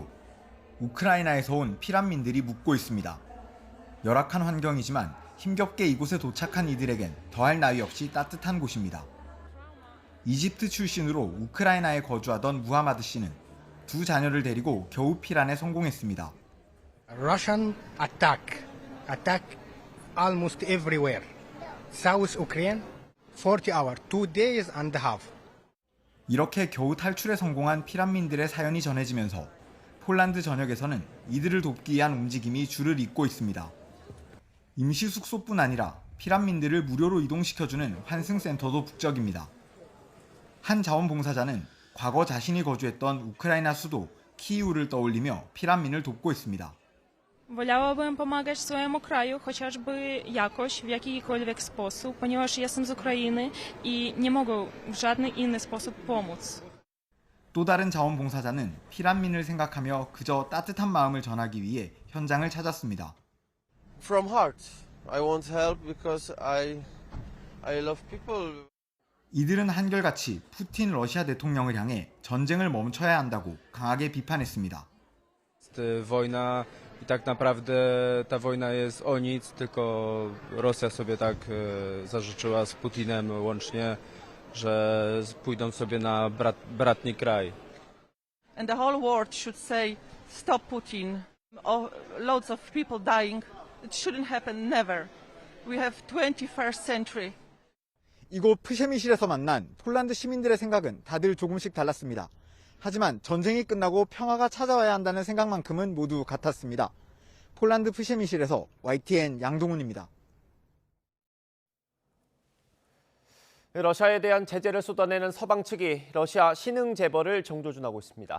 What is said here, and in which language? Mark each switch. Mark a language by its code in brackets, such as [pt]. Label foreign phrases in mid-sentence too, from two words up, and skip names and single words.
[ko] 우크라이나에서 온 피난민들이 묵고 있습니다. 열악한 환경이지만 힘겹게 이곳에 도착한 이들에겐 더할 나위 없이 따뜻한 곳입니다. 이집트 출신으로 우크라이나에 거주하던 무하마드 씨는 두 자녀를 데리고 겨우 피난에 성공했습니다. [en] Russian attack almost everywhere. South Ukraine, 40 hours, 2 days and a half. [ko] 이렇게 겨우 탈출에 성공한 피난민들의 사연이 전해지면서 폴란드 전역에서는 이들을 돕기 위한 움직임이 줄을 잇고 있습니다. 임시 숙소뿐 아니라 피난민들을 무료로 이동시켜주는 환승센터도 북적입니다. 한 자원봉사자는 과거 자신이 거주했던 우크라이나 수도 키이우를 떠올리며 피난민을 돕고 있습니다. [pl] Wolałabym pomagać swojemu kraju chociażby jakoś, w jakikolwiek sposób, ponieważ jestem z Ukrainy i nie mogę w żaden inny sposób pomóc. [ko] 또 다른 자원봉사자는 피난민을 생각하며 그저 따뜻한 마음을 전하기 위해 현장을 찾았습니다. [en] From heart, I want help because I love people. [ko] 이들은 한결같이 푸틴 러시아 대통령을 향해 전쟁을 멈춰야 한다고 강하게 비판했습니다. [pl] Wojna i tak naprawdę ta wojna jest o nic, tylko Rosja sobie tak zażyczyła z Putinem łącznie, że pójdą sobie na bratni kraj. [en] And the whole world should say stop Putin. Loads of people dying. It shouldn't happen, never. We have 21st century. [ko] 이곳 프셰미실에서 만난 폴란드 시민들의 생각은 다들 조금씩 달랐습니다. 하지만 전쟁이 끝나고 평화가 찾아와야 한다는 생각만큼은 모두 같았습니다. 폴란드 프셰미실에서 YTN 양동훈입니다. 러시아에 대한 제재를 쏟아내는 서방 측이 러시아 신흥 재벌을 정조준하고 있습니다.